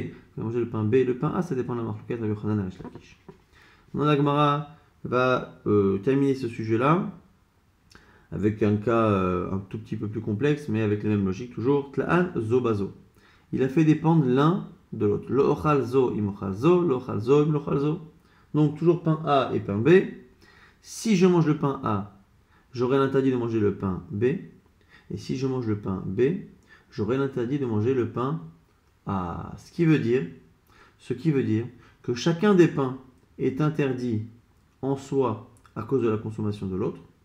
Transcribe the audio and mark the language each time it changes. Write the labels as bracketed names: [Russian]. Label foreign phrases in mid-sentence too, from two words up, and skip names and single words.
[French] Quand il a mangé le pain B et le pain A, ça dépend de la marque de Rabbi Yochanan et Resh Lakish. La Gemara va terminer ce sujet-là avec un cas un tout petit peu plus complexe, mais avec la même logique toujours. [Hebrew] תלאן זו בזו. [French] Il a fait dépendre l'un de l'autre. [Hebrew] לא אוכל זו אם אוכל זו לא אוכל זו אם לא אוכל זו im lo ochal zo. [French] Donc toujours pain A et pain B. Si je mange le pain A, j'aurai l'interdit de manger le pain B. Et si je mange le pain B, j'aurai l'interdit de manger le pain A. Ce qui veut dire que chacun des pains est interdit en soi à cause de la consommation de l'autre.